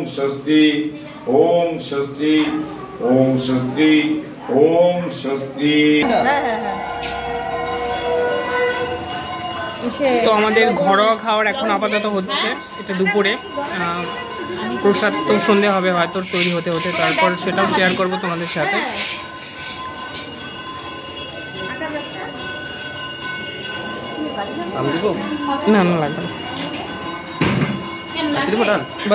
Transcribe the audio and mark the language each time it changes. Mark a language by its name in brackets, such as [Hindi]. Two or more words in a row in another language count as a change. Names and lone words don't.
[Sanskrit] शान्ति ॐ शान्ति ॐ शान्ति ॐ शान्ति। [Bangla] তো আমাদের ঘরোয়া খাওয়ার এখন আপাতত হচ্ছে, এটা দুপুরে। প্রসাদ তো সন্ধে হবে হয়তো তৈরি হতে হতে, তারপর সেটাও শেয়ার করবো তোমাদের সাথে। না না লাগবে না, बस